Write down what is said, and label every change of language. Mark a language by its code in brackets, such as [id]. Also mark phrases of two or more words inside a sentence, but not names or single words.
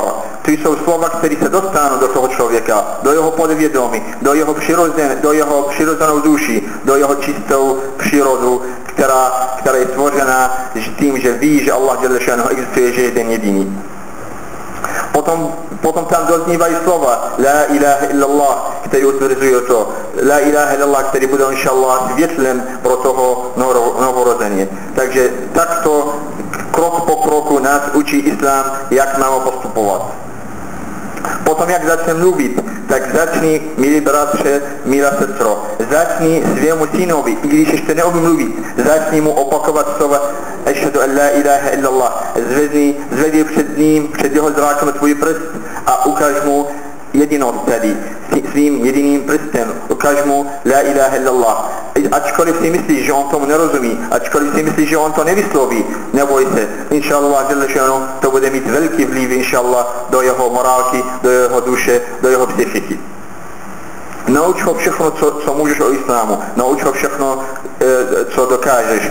[cs] To jsou slova, které se dostanou do toho člověka, do jeho podvědomí, do jeho přirozenou duši, do jeho čistou přírodu, která je stvořena tím, že ví, že Allah [ar] جل شأنه [cs] existuje, že je ten jediný. Potom tam doznívají slova [ar] لا إله إلا الله, [cs] který utvrzuje to. [ar] لا إله إلا الله, [cs] který bude inšallah světlem pro toho novorozeně. Takže takto krok po kroku nás učí islám, jak máme postupovat. Potom jak začne mluvit, tak začni, milí bratře, milá sestro, začni svému synovi, i když ještě neumí mluvit, začni mu opakovat slova [ar] أشهد أن لا إله إلا الله, [cs] zvedni před ním, před jeho zrákem tvůj prst a ukáž mu jedinost tady, svým jediným prstem, ukáž mu [ar] لا إله إلا الله. [cs] Ačkoliv si myslíš, že on tomu nerozumí, ačkoliv si myslíš, že on to nevysloví, neboj se, inšallah, to bude mít velký vliv, inšallah, do jeho morálky, do jeho duše, do jeho psychiky. Nauč ho všechno, co můžeš o islámu, nauč ho všechno, co dokážeš.